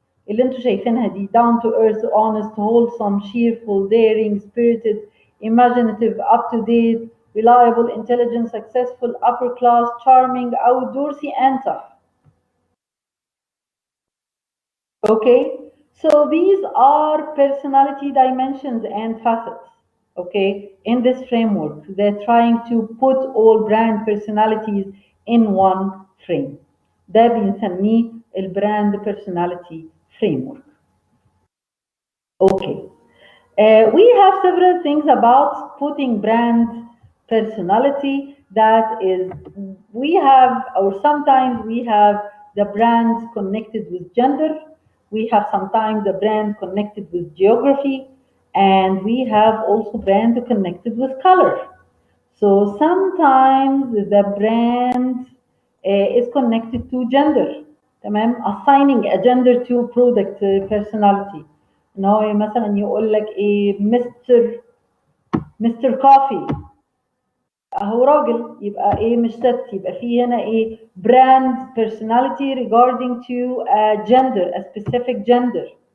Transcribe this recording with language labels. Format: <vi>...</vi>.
<ar>اللي انتوا شايفينها دي:</ar> <en>down to earth, honest, wholesome, cheerful, daring, spirited, imaginative, up to date, reliable, intelligent, successful, upper class, charming, outdoorsy, and tough. Okay, so these are personality dimensions and facets. Okay, in this framework, they're trying to put all brand personalities in one frame.</en> <ar>ده بنسميه البراند personality framework.</ar> <en>Okay, we have several things about putting brand personality. That is, we have, or sometimes we have the brands connected with gender. We have sometimes the brand connected with geography, and we have also brand connected with color. So sometimes the brand is connected to gender. تمام، assigning a gender to product personality.</en> <ar>ان هو مثلا يقول لك ايه مستر كوفي، اهو راجل، يبقى ايه مش ست، يبقى في هنا ايه</ar> <en>brand personality regarding to a gender, a specific gender.</en>